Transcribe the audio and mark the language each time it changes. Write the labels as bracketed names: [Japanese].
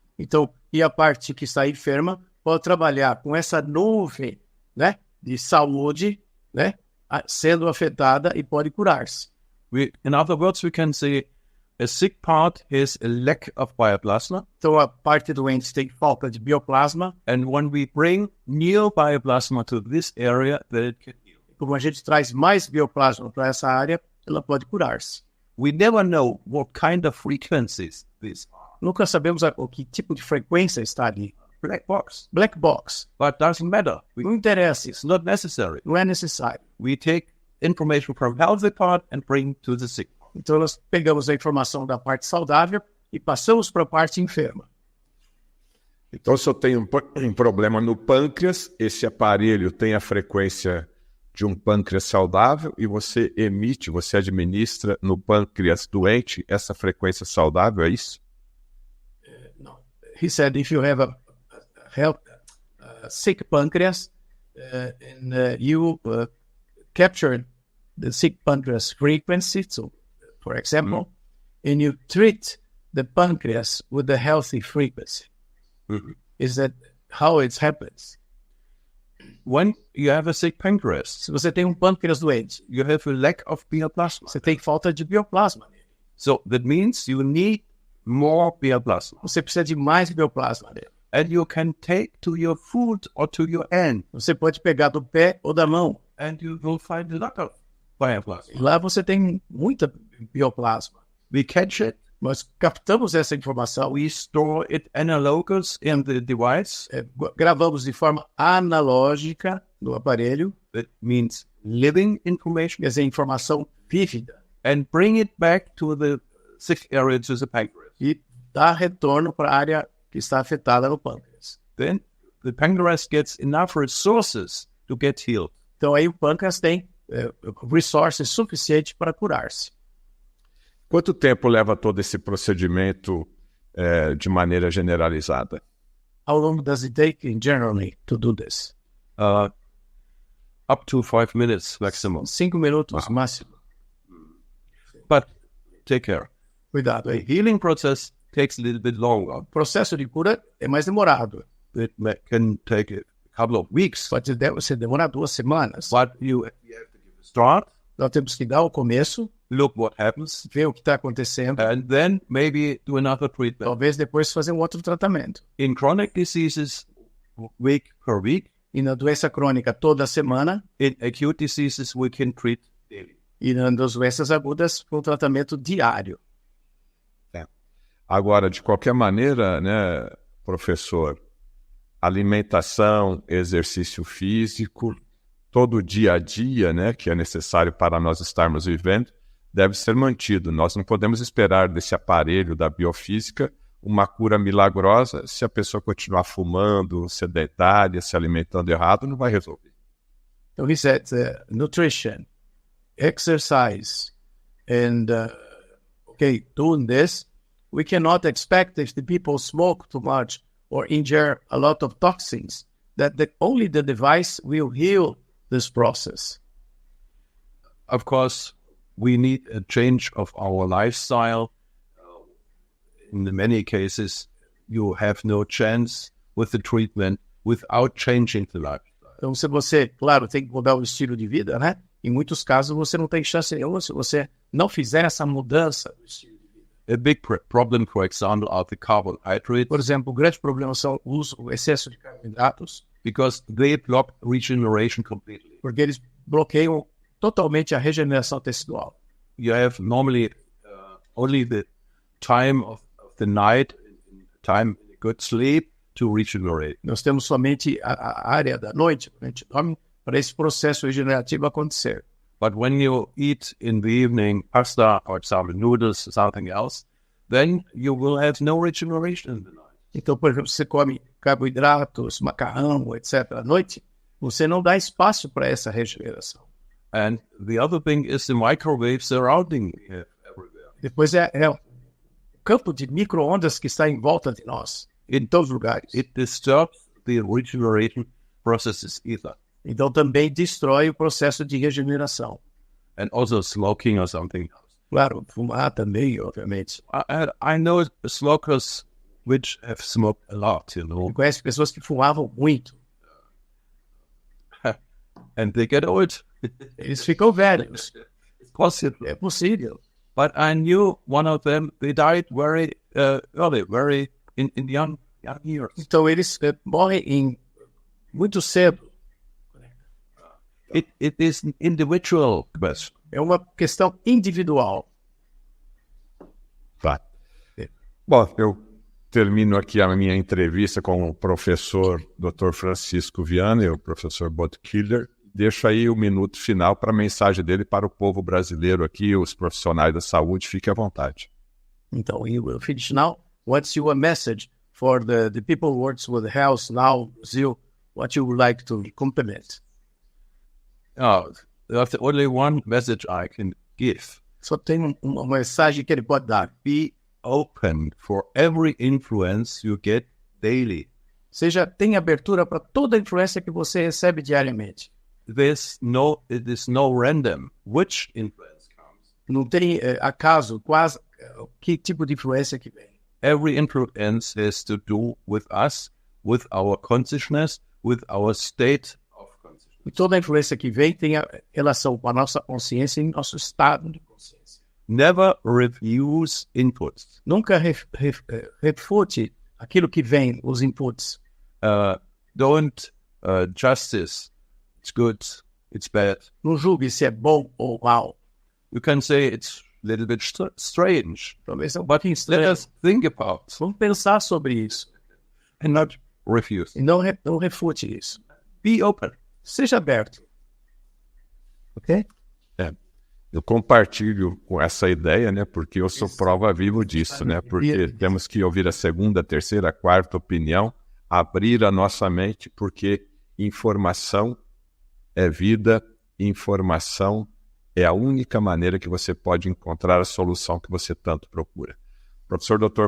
[Portuguese] Então, e a parte que está enferma pode trabalhar com essa nuvem, né, de saúde, né, sendo afetada e pode curar-se. [English] In other words, we can say a sick part has a lack of bioplasma. [Portuguese] Então, a parte doente tem falta de bioplasma. [English] And when we bring new bioplasma to this area, then it can heal. [Portuguese] Como a gente traz mais bioplasma para essa área, ela pode curar-se. [English] We never know what kind of frequencies these are. [Portuguese] Nunca sabemos o que tipo de frequência está ali. [English] Black box. Black box. But doesn't matter. [Portuguese] Não interessa [English] It's [Portuguese] isso. [English] not necessary. [Portuguese] Não é necessário. [English] We take information from healthy part and bring to the sick part. [Portuguese] Então, nós pegamos a informação da parte saudável e passamos para a parte enferma. Então, se eu tenho um problema no pâncreas, esse aparelho tem a frequência de um pâncreas saudável e você emite, você administra no pâncreas doente essa frequência saudável, é isso? [English] No. He said if you have a sick pancreas and you capture the sick pancreas frequency, so for example, and you treat the pancreas with the healthy frequency. Is that how it happens? When you have a sick pancreas, [Portuguese] Se você tem pâncreas doente, [English] you have a lack of bioplasma. [Portuguese] você tem falta de bioplasma nele. [English] So that means you need more bioplasma. [Portuguese] Você precisa de mais bioplasma nele. [English] And you can take to your foot or to your hand. [Portuguese] Você pode pegar do pé ou da mão. [English] And you will find a lot of bioplasma. [Portuguese] E lá você tem muita bioplasma. [English] We catch it. [Portuguese] Nós captamos essa informação. [English] We store it analogous in the device. [Portuguese] Gravamos de forma analógica no aparelho. [English] That means living information. [Portuguese] Quer dizer, informação vívida. [English] And bring it back to the sick area, to the pancreas. [Portuguese] E dá retorno para a área que está afetada no pâncreas. [English] Then the pancreas gets enough resources to get healed. [Portuguese] Então aí o pâncreas tem resources suficientes para curar-se. Quanto tempo leva todo esse procedimento de maneira generalizada? [English] How long does it take generally to do this? Up to 5 minutes maximum. [Portuguese] 5 minutos máximo. [English] But take care. [Portuguese] Cuidado aí. [English] The healing process takes a little bit longer. [Portuguese] O processo de cura é mais demorado. [English] It can take a couple of weeks. [Portuguese] Pode demorar 2 semanas. [English] But you have to give a start. [Portuguese] Nós temos que dar o começo, [English] Look what happens. [Portuguese] ver o que está acontecendo, [English] And then maybe do another treatment. [Portuguese] talvez depois fazer um outro tratamento. [English] In chronic diseases, week per week. [Portuguese] E na doença crônica, toda semana. [English] In acute diseases, we can treat daily. [Portuguese] E nas doenças agudas, com tratamento diário. Agora, de qualquer maneira, né, professor, alimentação, exercício físico, todo o dia a dia, né, que é necessário para nós estarmos vivendo, deve ser mantido. Nós não podemos esperar desse aparelho da biofísica uma cura milagrosa. Se a pessoa continuar fumando, sedentária, se alimentando errado, não vai resolver. [English] So he said nutrition, exercise, and doing this, we cannot expect if the people smoke too much or ingere a lot of toxins, that only the device will heal this process. Of course, we need a change of our lifestyle. In many cases, you have no chance with the treatment without changing the lifestyle. [Portuguese] Então, se você, claro, tem que mudar o estilo de vida, né? Em muitos casos, você não tem chance nenhuma se você não fizer essa mudança do estilo de vida. [English] A big problem, for example, are the carbohydrates. [Portuguese] Por exemplo, o grande problema são o excesso de carboidratos, [English] Because they block regeneration completely. [Portuguese] porque eles bloqueiam totalmente a regeneração tecidual. [English] You have normally only the time of the night, time in a good sleep to regenerate. [Portuguese] Nós temos somente a área da noite, a gente dorme, para esse processo regenerativo acontecer. [English] But when you eat in the evening pasta, for example, noodles, something else, then you will have no regeneration in the night. [Portuguese] Então, por exemplo, se você come carboidratos, macarrão, etc., à noite, você não dá espaço para essa regeneração. [English] And the other thing is the microwave surrounding everywhere. [Portuguese] Depois é o campo de micro-ondas que está em volta de nós, em todos os lugares. [English] It disturbs the regeneration processes either. [Portuguese] Então também destrói o processo de regeneração. [English] And also smoking or something else. [Portuguese] Claro, fumar também, obviamente. [English] I know smokers which have smoked a lot, you know. [Portuguese] Eu conheço pessoas que fumavam muito. [English] And they get old. [Portuguese] Eles ficam velhos. [English] It's possible. [Portuguese] É possível. [English] But I knew one of them, they died very early, very in young years. [Portuguese] Então eles morrem muito cedo. [English] It is an individual question. [Portuguese] É uma questão individual. Tá. Bom, eu termino aqui a minha entrevista com o professor Dr. Francisco Vianna e o professor Bodo Köhler. Deixo aí o minuto final para a mensagem dele para o povo brasileiro aqui, os profissionais da saúde. Fique à vontade. Então, [English] he will finish now. What's your message for the people who works with health now, Brazil, what you would like to complement? Oh, there's only one message I can give. [Portuguese] Só tem uma mensagem que ele pode dar. [English] Be open for every influence you get daily. [Portuguese] Tenha abertura para toda a influência que você recebe diariamente. [English] It is no random which influence comes. [Portuguese] Não tem acaso, quase, que tipo de influência que vem. [English] Every influence has to do with us, with our consciousness, with our state of consciousness. [Portuguese] E toda a influência que vem tem relação com a nossa consciência e nosso estado de consciência. [English] Never refuse inputs. [Portuguese] Nunca refute aquilo que vem, os inputs. [English] Don't justice. It's good, it's bad. [Portuguese] Não julgue se é bom ou mal. [English] You can say it's a little bit strange. [Portuguese] Talvez é um [English] But [Portuguese] pouquinho [English] let [Portuguese] estranho. [English] us think about [Portuguese] Vamos pensar sobre isso. [English] and not refuse. [Portuguese] E não refute isso. [English] Be open. [Portuguese] Seja aberto. Ok? Eu compartilho com essa ideia, né? Porque eu sou prova viva disso, né? Porque temos que ouvir a segunda, terceira, quarta opinião, abrir a nossa mente, porque informação é vida, informação é a única maneira que você pode encontrar a solução que você tanto procura. Professor Dr.